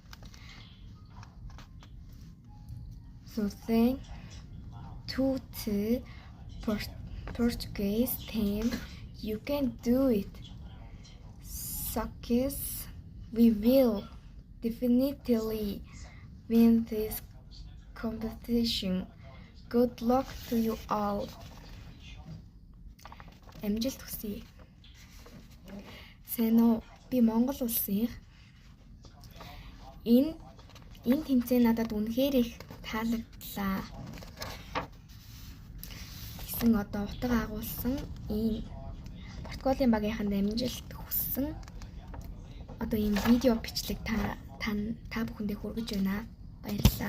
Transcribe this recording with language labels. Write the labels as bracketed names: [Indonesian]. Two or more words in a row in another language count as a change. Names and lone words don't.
[English] So thank to the Portuguese team. You can do it. Success. We will definitely win this competition. Good luck to you all. [Mongolian] Амжилт хүсье. Сайн уу? Би Монгол улсын. Энэ тэмцээн надад үнэхээр их таалагдлаа. Гэсэн одоо утга агуулсан энэ Португалийн багийнханд амжилт хүссэн одоо энэ видео бичлэг та бүхэндээ хүргэж байна.